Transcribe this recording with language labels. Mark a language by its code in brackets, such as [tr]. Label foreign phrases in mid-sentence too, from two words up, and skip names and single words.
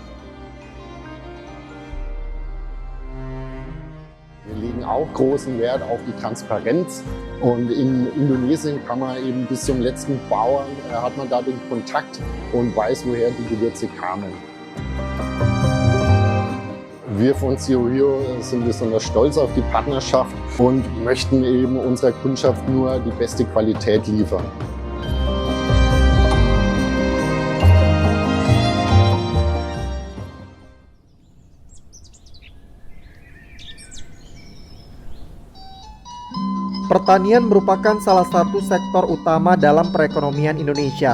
[de] Wir legen auch großen Wert auf die Transparenz und in Indonesien kann man eben bis zum letzten Bauern, hat man da den Kontakt und weiß, woher die Gewürze kamen. Wir von Zero Hero sind besonders stolz auf die Partnerschaft und möchten eben unserer Kundschaft nur die beste Qualität liefern. [id] Pertanian merupakan salah satu sektor utama dalam perekonomian Indonesia.